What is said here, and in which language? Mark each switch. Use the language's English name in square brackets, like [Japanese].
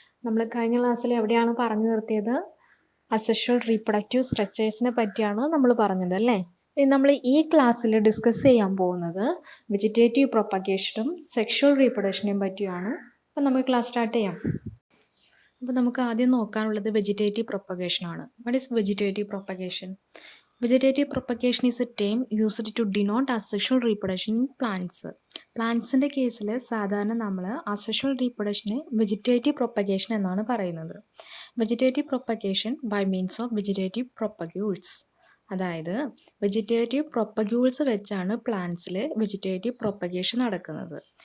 [Malayalam] നമ്മൾ കഴിഞ്ഞ ക്ലാസ്സിൽ എവിടെയാണ് പറഞ്ഞു നിർത്തിയത്? അസെക്ഷൽ റീപ്രൊഡക്റ്റീവ് സ്ട്രക്ചേഴ്സിനെ പറ്റിയാണ് നമ്മൾ പറഞ്ഞത് അല്ലേ? ഇനി നമ്മൾ ഈ ക്ലാസ്സിൽ ഡിസ്കസ് ചെയ്യാൻ പോകുന്നത് വെജിറ്റേറ്റീവ് പ്രൊപ്പഗേഷനും സെക്ഷൽ റീപ്രൊഡക്ഷനെയും പറ്റിയാണ്. അപ്പോൾ നമുക്ക് ക്ലാസ് സ്റ്റാർട്ട് ചെയ്യാം. അപ്പോൾ നമുക്ക് ആദ്യം നോക്കാനുള്ളത് vegetative പ്രൊപ്പഗേഷനാണ്. [English] What is vegetative propagation? Vegetative propagation is a term used to denote asexual reproduction in plants. [Malayalam] പ്ലാന്റ്സിൻ്റെ കേസിൽ സാധാരണ നമ്മൾ അസെക്ഷൽ റീപ്രൊഡക്ഷനെ വെജിറ്റേറ്റീവ് പ്രൊപ്പഗേഷൻ എന്നാണ് പറയുന്നത്. [English] vegetative propagation by means of vegetative propagules, [Malayalam] അതായത് വെജിറ്റേറ്റീവ് പ്രൊപ്പഗ്യൂൾസ് വെച്ചാണ് പ്ലാന്റ്സിൽ വെജിറ്റേറ്റീവ് പ്രൊപ്പഗേഷൻ നടക്കുന്നത്.